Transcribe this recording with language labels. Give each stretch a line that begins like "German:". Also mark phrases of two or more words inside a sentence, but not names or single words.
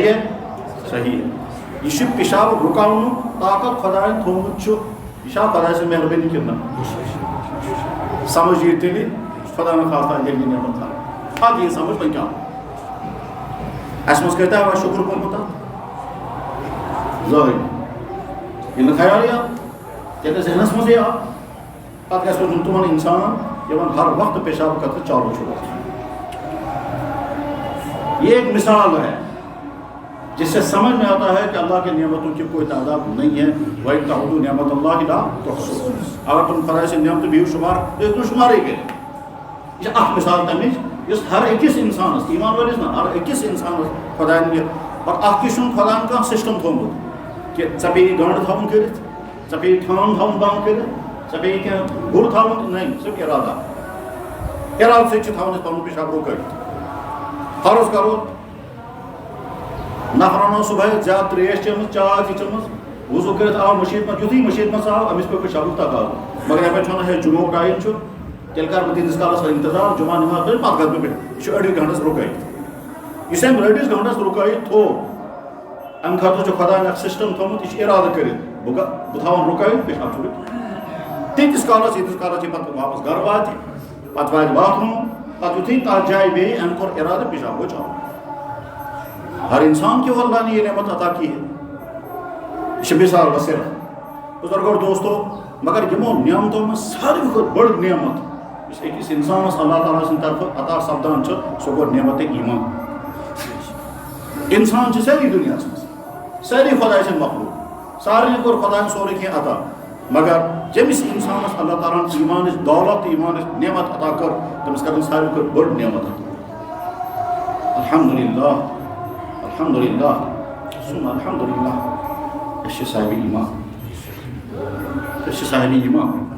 Kashmiri: ہے صحیح ہے یہِ چھُ پِشاب رُکاونُک طاقت خۄدایَن تھوٚومُت چھُ یہِ چھا خۄداے سٕنٛز مہربٲنی کِنہٕ نہ سمجھ یی تیٚلہِ خۄدا نخواستہ ییٚلہِ یہِ نعمت تھاوِ اَدٕ یی سمجھ وۄنۍ کیٛاہ اَسہِ منٛز کۭتیٛاہ وۄنۍ شُکر کوٚرمُت اَتھ زٕہٕنۍ ییٚلہِ نہٕ خیالٕے آو تیٚلہِ نہٕ ذہنَس منٛزٕے آو پَتہٕ گژھِ روزُن تِمن اِنسان یِمن ہر وقت پیشاب خٲطرٕ چالوٗ چھُ روزان
Urdu: یہ ایک مثال ہے جس سے سمجھ میں آتا ہے کہ اللہ کی نعمتوں کی کوئی تعداد نہیں ہے
Arabic: وَإِن تَعُدُّوا نِعْمَتَ اللَّهِ لَا تُحْصُوهَا
Urdu: اگر تم خدا سے نعمت بھی شمار ایک تو شمار ہی کریں
Kashmiri: یہ اخ مثال تمچ اس ہر أکس انسانس ایمان ولس نا ہر أکس انسانس خدائن یہ اور اخ کس خدائن کانٛہہ سسٹم تھومت کہ ژےٚ پیٚیی گنڈ تھاوُن کٔرِتھ ژےٚ پیٚیی ٹھان تھاوُن بنٛد کٔرِتھ ژےٚ پیٚیی کینٛہہ گُر تھاوُن نہیں صرف ارادہ سۭتۍ چھِ تھاوُن أسۍ پنُن پیشاب رُکٲوِتھ فرض کرو نفرن اوس صبحٲے زیادٕ تریش چٔمٕژ چاے تہِ چٔمٕژ وضوٗ کٔرِتھ آو مٔشیٖد منٛز یُتھُے مٔشیٖد منٛز آو أمِس پیوٚو پیشابُک تقاضہٕ مگر یپٲرۍ چھُ وَنان ہے جُمعُک ٹایم چھُ تیٚلہِ کَرٕ بہٕ تیٖتِس کالس اِنتظار جُمعہ نٮ۪ماز پٔرِتھ پتہٕ گژھٕ بہٕ بیٚیہِ یہِ چھُ أڑِس گنٛٹس رُکٲیِتھ یُس أمۍ أڑِس گنٛٹس رُکٲیِتھ تھوٚو اَمہِ خٲطرٕ چھُ خۄداین اکھ سِسٹم تھوٚومُت یہِ چھُ اِرادٕ کٔرِتھ بہٕ تھاوَن رُکٲیِتھ پیشاب چھُ تیٖتِس کالس ییٖتِس کالس یہِ پتہٕ واپس گرٕ واتہِ پتہٕ واتہِ باتھ روٗم پتہٕ یُتھُے تتھ جایہِ بیٚیہِ أمۍ کوٚر اِرادٕ پیشاب گوٚو چلو
Urdu: ہر انسان کی وہ اللہ نے یہ نعمت عطا کی ہے یہ مثال
Kashmiri: بصرف بزرگو دوستو مگر یمو نعمتوں میں ساروی کھۄتہٕ بٔڑ نعمت یُس أکِس انسانس اللہ تعالیٰ سٕنٛدِ طرفہٕ عطا سپدان چھُ سۄ گوٚو نعمت ایمان انسان چھِ سٲری دُنیاہس منٛز سٲری خۄداے سٕنٛدۍ مخلوق سارنٕے کوٚر خۄداین سورُے کینٛہہ عطا مگر ییٚمِس انسانس اللہ تعالیٰ ہن ایمانٕچ دولت تہٕ ایمانٕچ نعمت عطا کٔر تٔمِس کٔرٕن ساروی کھۄتہٕ بٔڑ نعمت عطا
Arabic: الحمدللہ الحمدللہ ثم الحمدللہ
Kashmiri: أسۍ چھِ صاحبِ ایمان أسۍ چھِ صاحبِ ایمان